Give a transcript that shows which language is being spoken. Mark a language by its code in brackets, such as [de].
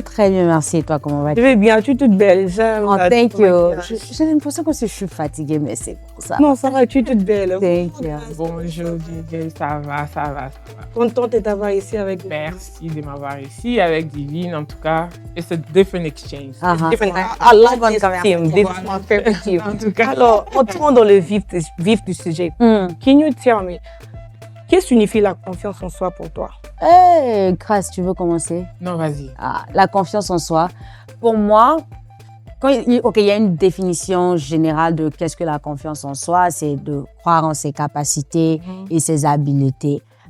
[fr] Très bien, merci. Et toi, comment vas-tu? Je vais bien, tu es toute belle. J'aime. [en] Oh, thank you. [fr] J'ai l'impression que je suis fatiguée, mais c'est pour ça. Non, ça va, tu es toute belle. [en] Thank you. [fr] Bonjour, Didier, ça va. Contente de t'avoir ici avec nous. Merci de m'avoir ici avec Divine, en tout cas. [en] It's a different exchange. I like this team. This is my favorite team. [fr] En tout cas. Alors, entrons dans le vif du sujet. [en] Can you tell me, [fr] qu'est-ce que signifie la confiance en soi pour toi? Grace, tu veux commencer? Non, vas-y. La confiance en soi. Pour moi, il y a une définition générale de qu'est-ce que la confiance en soi, c'est de croire en ses capacités et ses habiletés.